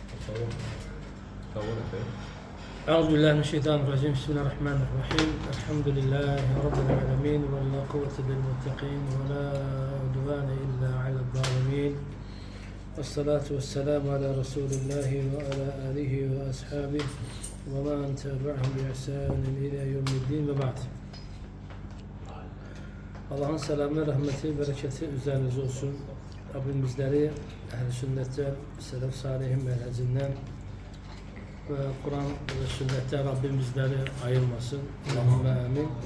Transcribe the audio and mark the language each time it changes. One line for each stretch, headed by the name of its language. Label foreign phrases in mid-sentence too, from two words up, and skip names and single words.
Arabic: أعوذ بالله من الشيطان الرجيم بسم الله الرحمن الرحيم الحمد لله رب العالمين ولا قوة للمتقين ولا عدوان إلا على الظالمين والصلاة والسلام على رسول الله وعلى آله وأصحابه ومن تبعهم بإحسان إلى يوم الدين وبعد.
Turkish: Allah'ın selamı, rahmeti, bereketi üzerinize olsun. Rabbim bizleri ehl-i sünnetten, selef salihin menhecinden ve Kur'an ve sünnetten Rabbim bizleri ayırmasın.
Arabic: Allahümme amin.